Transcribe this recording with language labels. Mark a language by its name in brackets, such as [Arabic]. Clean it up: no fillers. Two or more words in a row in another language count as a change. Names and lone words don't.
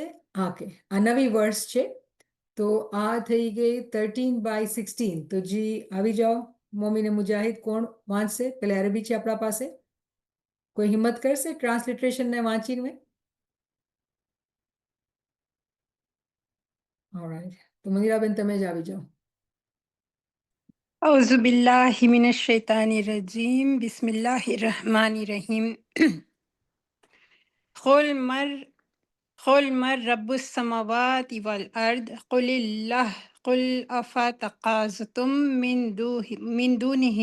[Gujarati] હા, કે આ નવી વર્ષ છે, તો આ થઈ ગઈ 13/16. તો જી આવી જાઓ મોમીને મુજાહિદ. કોણ વાંચશે? પેલા અરબી છે આપણા પાસે, કોઈ હિંમત કરશે ટ્રાન્સલિટરેશનને વાંચીને? ઓલરાઈટ, તો મંદિરાબેન તમે જ આવી જાઓ. [Arabic] أعوذ بالله من الشيطان الرجيم بسم الله الرحمن الرحيم قل من رب السماوات والأرض قل الله قل أفتخذتم من دونه